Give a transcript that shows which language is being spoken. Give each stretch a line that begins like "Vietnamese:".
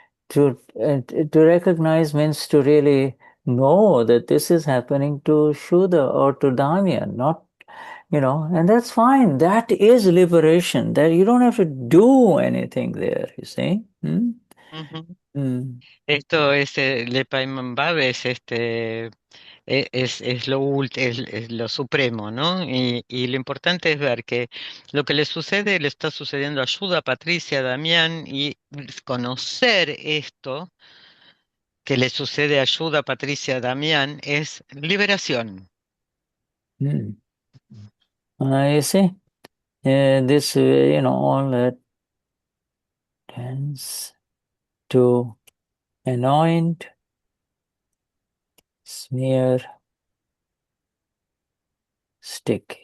English: To recognize means to really know that this is happening to Shuddha or to Damian, not and that's fine. That is liberation. That you don't have to do anything there. You see. ujú. Mm.
Spanish: Esto es Le Paimon es es es lo supremo, ¿no? Y lo importante es ver que lo que le está sucediendo a Ayuda, a Patricia, a Damián, y conocer esto que le sucede a Ayuda, a Patricia, a Damián, es liberación. Mm.
English: You see, this all that tends to anoint, smear, stick.